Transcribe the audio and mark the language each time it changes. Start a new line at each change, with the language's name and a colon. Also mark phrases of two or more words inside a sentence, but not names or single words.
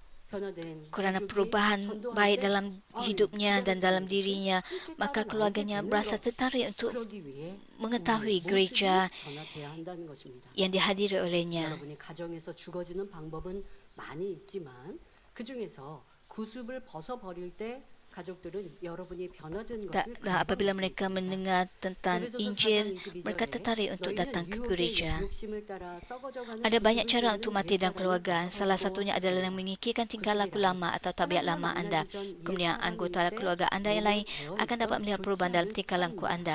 Malay: kerana perubahan baik dalam hidupnya dan dalam dirinya, maka keluarganya berasa tertarik untuk mengetahui gereja yang dihadiri olehnya.
Korean: 여러분이 가정에서 죽어지는 방법은 많이 있지만 그 중에서 구습을 벗어버릴 때 가족들은 여러분이 변화된 것을
Malay: Dan apabila mereka mendengar tentang Injil, mereka tertarik untuk datang ke gereja. Ada banyak cara untuk mati dalam keluarga. Salah satunya adalah mengikirkan tingkah laku lama atau tabiat lama anda. Kemudian anggota keluarga anda yang lain akan dapat melihat perubahan dalam tingkah laku anda.